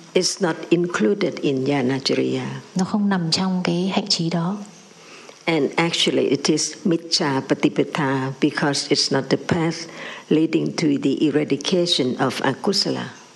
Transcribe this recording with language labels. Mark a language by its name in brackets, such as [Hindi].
[English] It's not included in jhana chariya. [Vietnamese] Nó không nằm trong cái hạnh trí đó. [English] And actually it is mitcha patipatha because it's not the path leading to the eradication of akusala.